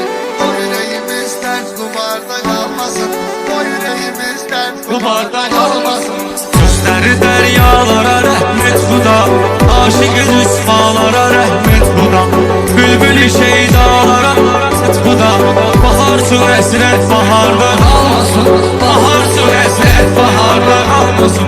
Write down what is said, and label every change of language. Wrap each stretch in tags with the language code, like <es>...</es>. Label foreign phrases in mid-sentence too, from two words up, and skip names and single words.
<tr>O yüreğimiz ters duvarda kalmasın. O yüreğimiz ters duvarda kalmasın.</tr> <az>Sözləri dəryalara rəhmət xuda. Aşıqı rüsvalara rəhmət xuda. Bülbülü şeydalara rəhmət xuda. Bahar su əsrət baharda qalmasın. Bahar su əsrət baharda qalmasın.</az>